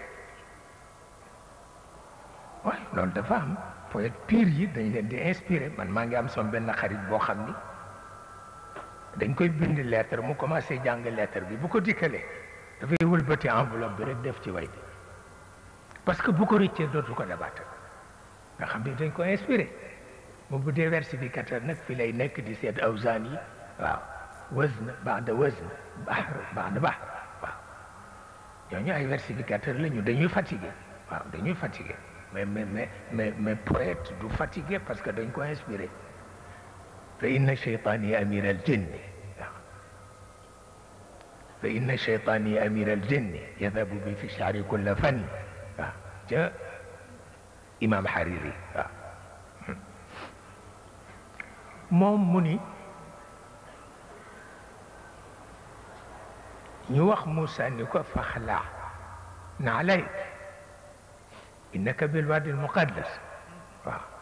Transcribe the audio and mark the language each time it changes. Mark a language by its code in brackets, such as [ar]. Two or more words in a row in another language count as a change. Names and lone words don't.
[wo] waaye loolu dafa am [fr] poète pire [wo] yi dañ leen di inspiré man maa ngi am sama benn xarit boo xam ni dañ koy bind lettre mu commencé jàng lettre bi bu ko dikkalee dafay wëlbati enveloppe bi rek def ci way bi [fr] parce que [wo] bu ko rëccee dootu ko dabaatal nga xam ni dañ ko inspiré mu bu dee versificateur nag fi lay nekk di seet awzaan yi waaw [ar] وزن بعد وزن بحر بعد بحر [wo] waaw ñooñu ay versificateur la ñu dañuy fatigué waaw dañuy fatigué [fr] mais poète [wo] du fatigué [fr] parce que [wo] dañ ko inspiré [ar] فإن الشيطان أمير الجن [wo] waaw [ar] فإن الشيطان أمير الجن يذهب بي في الشعر كل فن [wo] waaw ca imam Hariri waaw moom mu ni ñu wax Moussa ni ko [ar] فاخلع نعليك إنك بالوادي المقدس [wo] waaw